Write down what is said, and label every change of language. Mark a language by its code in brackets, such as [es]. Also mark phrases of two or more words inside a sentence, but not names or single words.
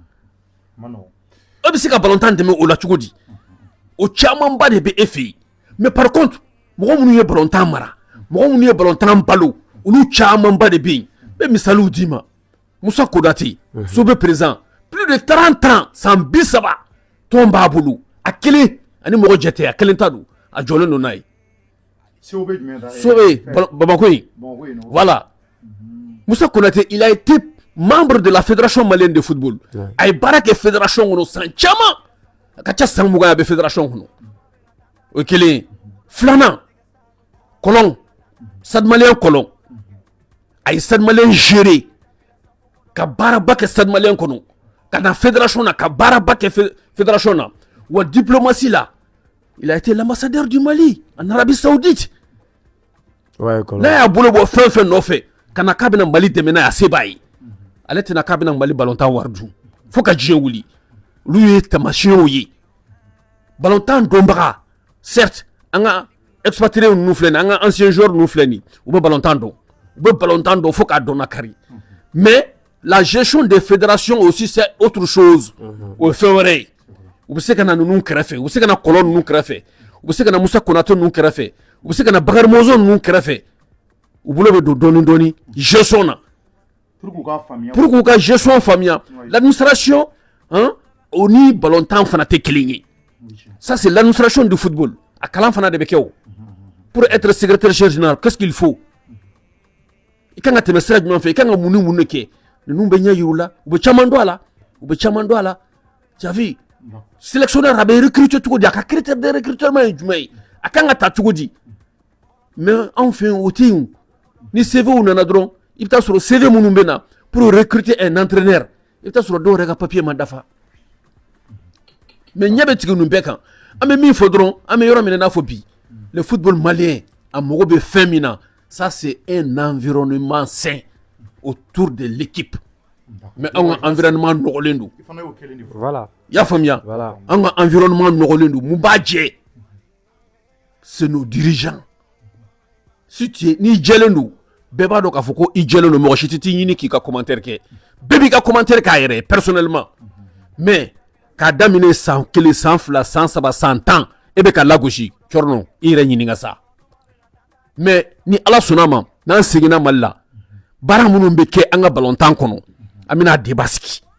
[bm] e bɛ se ka balontan dɛmɛ o la cogo di o camanba de bɛ e fɛ yen [fr] mais par contre [bm] mɔgɔ minnu ye balontan mara mɔgɔ minnu ye balontan balo olu camanba de bɛ yen n bɛ misaliw d'i ma Moussa Kodate Sobe [fr] présent plus de 30 ans [bm] san 30 tɔn b'a bolo a kelen ani mɔgɔ jate a kelen ta don a jɔlen don n'a ye Sobe Bamako yen [fr] voilà Moussa Konate il a été membre de la fédération malienne de football [bm] a ye baara kɛ fédération kɔnɔ san caman a ka ca san 20 a bɛ fédération kɔnɔ o ye kelen ye filanan Kɔlɔn Stade Malien Kɔlɔn a ye Stade Malien gérer ka baaraba kɛ Stade Malien kɔnɔ ka na fédération na ka baaraba kɛ fédération na wa diplomatie la [fr] il a été l'ambassadeur du Mali en Arabie Saoudite [bm] n'a y'a bolo bɔ fɛn fɛn nɔfɛ ka na k'a bɛna Mali dɛmɛ n'a ye a se b'a ye ale tɛna k'a bɛna Mali ballontan wari dun fo ka diɲɛ wuli olu ye taamasiyɛnw ye ballontan dɔnbaga certes an ka expatriés ninnu filɛ nin an ka [fr] anciens joueurs [bm] ninnu filɛ nin u bɛ ballontan dɔn fo k'a dɔn na kari [fr] mais la gestion des fédérations aussi c'est autre chose [bm] o ye fɛn wɛrɛ ye u bɛ se ka na ninnu kɛrɛfɛ u bɛ se ka na Kɔlɔn ninnu kɛrɛfɛ u bɛ se ka na Moussa Konate ninnu kɛrɛfɛ u bɛ se ka na Bakary Mozo ninnu kɛrɛfɛ u bolo bɛ don dɔɔni gestion na pour k'u ka gestion faamuya l'administration o ni ballontan fana tɛ kelen ye [fr] ça c'est l'administration du football [bm] a kalan fana de bɛ kɛ o [fr] pour être secrétaire général qu'est-ce qu'il faut [bm] i kan ka tɛmɛ sira jumɛn fɛ i kan ka mun ni mun de kɛ ninnu bɛ ɲɛ yir'u la u bɛ caman dɔn a la [fr] tu as vu sélectionneur [bm] a bɛ recruter cogo di a ka [fr] critère de recrutement [bm] ye jumɛn ye a kan ka ta cogo di mais anw fɛ yen o tɛ yen ni CV nana dɔrɔn i bɛ taa sɔrɔ CV minnu bɛ na [fr] pour recruter un entraîneur [bm] i bɛ taa sɔrɔ dɔw yɛrɛ ka papier ma dafa mais ɲɛ bɛ tigɛ ninnu bɛɛ kan an bɛ min fɔ dɔrɔn an bɛ yɔrɔ min na i n'a fɔ bi [fr] le football malien [bm] a mago bɛ fɛn min na [fr] ça c'est un environnement sain autour de l'équipe [bm] mais an ka environnement nɔgɔlen don voilà i y'a faamuya an ka environnement nɔgɔlen don mun b'a jɛ [fr] c'est nos dirigeants si tu es [bm] n'i jɛlen don bɛɛ b'a dɔn k'a fɔ ko i jɛlen don mɔgɔ si tɛ t'i ɲini k'i ka commentaire kɛ bɛɛ b'i ka commentaire k'a yɛrɛ ye personnellement mais k'a daminɛ san 1 san 2 san 3 san 10 e bɛ ka lagosi cɔrɔnɔ i yɛrɛ ɲininka sa mais ni ala sɔnna ma n'an seginna Mali la baara minnu bɛ kɛ an ka ballontan kɔnɔ an bɛna débat sigi